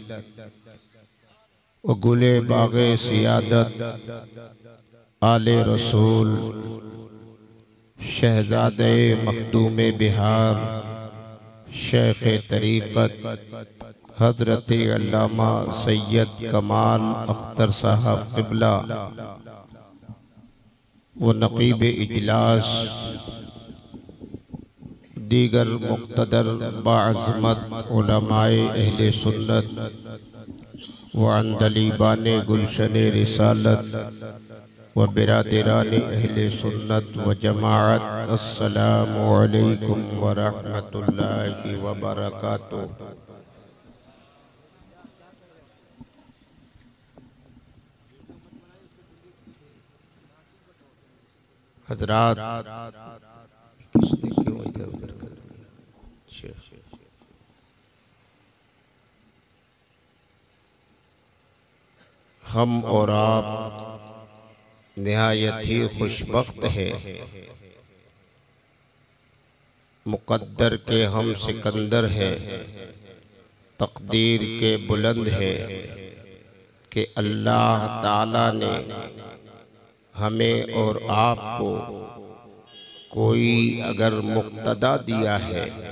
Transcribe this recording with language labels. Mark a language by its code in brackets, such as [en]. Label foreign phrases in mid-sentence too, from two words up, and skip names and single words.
[hi] व गुले बाग़े सियादत आले रसूल शहज़ादे मखदूमे बिहार शेख़ तरीक़त हज़रत अल्लामा सैयद कमाल अख्तर साहब क़िबला व नक़ीब इजलास दीगर मुक़्तदर बाअज़मत उलमाए अहले सुन्नत व अंदलीबाने गुलशने रिसालत व बिरादराने अहले सुन्नत व जमाअत। [ar] السلام عليكم ورحمة الله وبركاته. [hi] हज़रात, किसने क्यों इधर उधर कर दिया? हम और आप निहायत ही खुशबख्त है, मुक़द्दर के हम सिकंदर है, तक़दीर के बुलंद है कि अल्लाह ताला ने हमें और आपको कोई अगर मुक़्तदा दिया है,